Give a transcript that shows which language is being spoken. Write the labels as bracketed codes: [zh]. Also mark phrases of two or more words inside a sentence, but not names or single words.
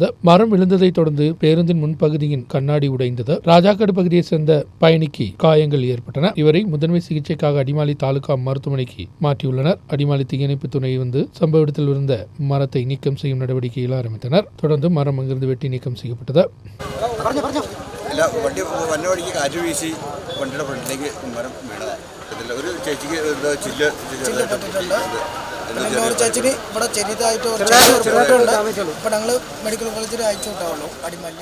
[ta] மரம் விழுந்ததை தொடர்ந்து பேருந்தின் முன்பகுதியின் கண்ணாடி உடைந்தது. ராஜாக்காடு பகுதியைச் சேர்ந்த பயணிக்கு காயங்கள் ஏற்பட்டன. இவரை முதன்மை சிகிச்சைக்காக அடிமாலி தாலுகா மருத்துவமனைக்கு மாற்றியுள்ளனர். அடிமாலி தீயணைப்பு துணை வந்து சம்பவ இடத்தில் இருந்த மரத்தை நீக்கம் செய்யும் நடவடிக்கையில் ஆரம்பித்தனர். தொடர்ந்து மரம் அங்கிருந்து வெட்டி நீக்கம் செய்யப்பட்டது. [ml] വണ്ടി വന്ന വഴിക്ക് കാറ്റ് വീശി വണ്ടിയുടെ ഫ്രണ്ടിലേക്ക് മരം വീണത്. ഇതിൽ ഒരു ചേച്ചിക്ക് ചില്ല് ചേച്ചിന് ഇവിടെ ചെറിയതായിട്ട് ഇപ്പം ഞങ്ങൾ മെഡിക്കൽ കോളേജിൽ അയച്ചു വിട്ടാവുള്ളൂ. അടിമാലി